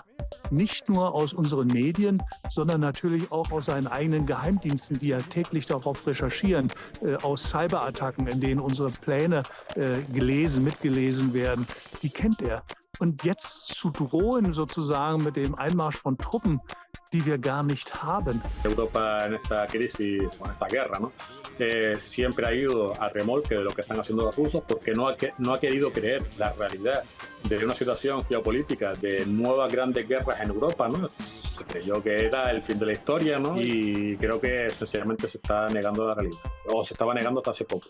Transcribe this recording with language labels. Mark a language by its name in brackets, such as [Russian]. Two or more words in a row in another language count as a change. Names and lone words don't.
[German] Nicht nur aus unseren Medien, sondern natürlich auch aus seinen eigenen Geheimdiensten, die ja täglich darauf recherchieren, aus Cyberattacken, in denen unsere Pläne mitgelesen werden. Die kennt er. Und jetzt zu drohen sozusagen mit dem Einmarsch von Truppen, die wir gar nicht haben. [Spanish] Europa en esta crisis, en esta guerra, ¿no? Siempre ha ido a remolque de lo que están haciendo los rusos porque no ha querido creer la realidad de una situación geopolítica de nuevas grandes guerras en Europa, ¿no? Se creyó que era el fin de la historia, ¿no? Y creo que sencillamente se está negando la realidad, o se estaba negando hasta hace poco.